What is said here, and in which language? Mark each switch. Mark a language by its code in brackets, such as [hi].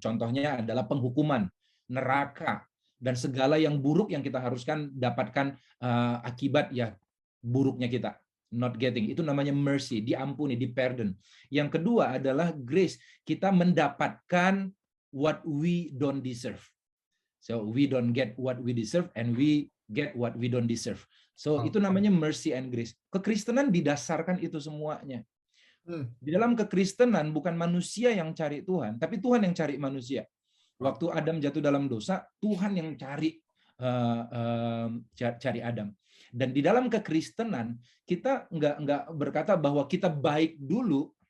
[id] Contohnya adalah penghukuman, neraka, dan segala yang buruk yang kita haruskan dapatkan akibat ya buruknya kita. [en] Not getting, [id] itu namanya mercy, diampuni, di-pardon. Yang kedua adalah grace, kita mendapatkan [en] what we don't deserve. So we don't get what we deserve and we get what we don't deserve. So [id] itu namanya [en] mercy and grace. [id] Kekristenan didasarkan itu semuanya. Di dalam kekristenan bukan manusia yang cari Tuhan, tapi Tuhan yang cari manusia. Waktu Adam jatuh dalam dosa, Tuhan yang cari Adam. Dan di dalam kekristenan kita nggak berkata bahwa kita baik dulu